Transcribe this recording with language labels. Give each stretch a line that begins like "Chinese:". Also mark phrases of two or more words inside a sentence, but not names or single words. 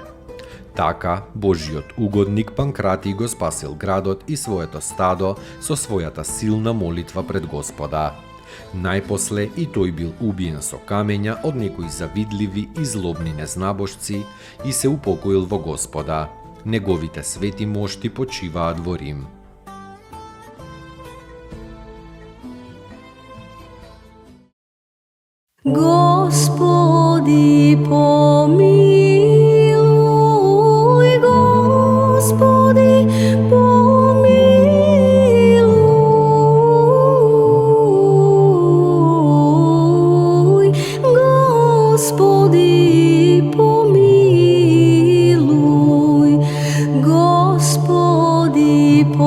Macedonian: Така, Божиот угодник Панкрати го спасил градот и своето стадо со својата силна молитва пред Господа. Најпосле и тој бил убиен со камења од некои завидливи и злобни незнабожци и се упокоил во Господа. Неговите свети мошти почиваат во Рим. Господи, помилуj, Господи, помилуj, Господи, помилуj, Господи,